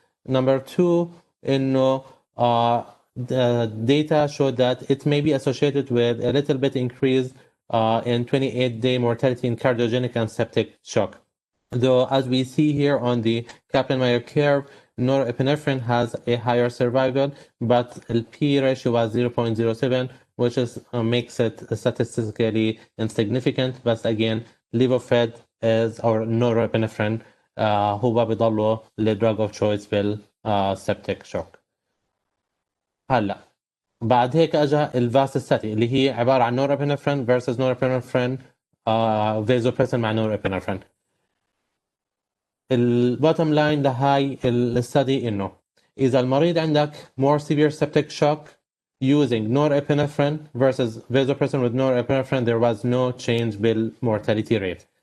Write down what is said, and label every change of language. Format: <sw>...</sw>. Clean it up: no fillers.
<en>Number two, إنه the data showed that it may be associated with a little bit increase in 28-day mortality in cardiogenic and septic shock. Though, as we see here on the Kaplan-Meier curve, norepinephrine has a higher survival, but the P ratio was 0.07 which is makes it statistically insignificant. But again, levofed is or norepinephrine</en> <ar>هو بيضلوا</ar> <en>الدراج of choice بالسبتيك shock.</en> <ar>هلا بعد هيك اجى الفاسوستاتين اللي هي عباره عن</ar> <en>norepinephrine versus norepinephrine vasopressin</en> <ar>مع norepinephrine.</ar> <en>البوتtom لاين لهاي الستدي</en> <ar>انه اذا المريض عندك</ar> <en>more severe septic shock using norepinephrine versus vasopressin with norepinephrine there was no change بالmortality rate.</en>